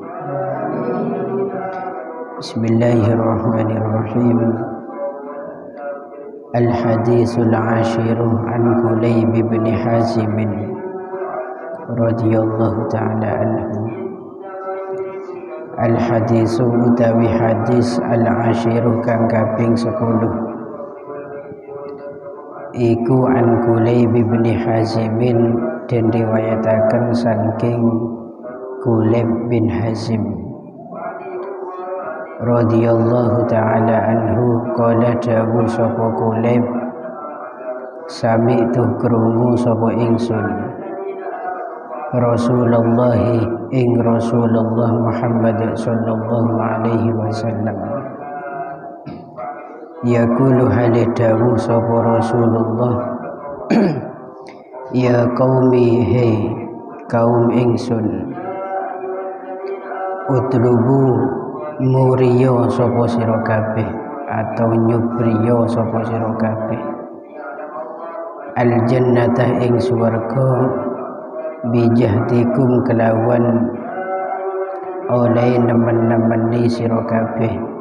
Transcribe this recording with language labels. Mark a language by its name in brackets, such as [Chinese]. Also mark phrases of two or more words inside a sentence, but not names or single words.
[Arabic] بسم الله الرحمن الرحيم. الحديث العاشر عن كليب بن حازم رضي الله تعالى عنه. [Javanese] Al-hadisu utawi hadis al-ashiru kang kaping 10 iku an Kulayb bin Hazimin den riwayataken saking Kulayb bin Hazim [Arabic] رضي الله تعالى عنه قال [Javanese] dawu sapa Kulayb sami'tu krungu sapa ingsun Rasulullah ing Rasulullah Muhammad [Arabic] صلى الله عليه وسلم يقول [Javanese] halidawu sapa Rasulullah [Arabic] يا قومي [Javanese] hey kaum ingsun utlubu muriyo sapa sira kabeh atau nyubriyo sapa sira kabeh [Arabic] الجنة [Javanese] ing swarga bijahdikum kelawan oleh nemen-nemeni sira kabeh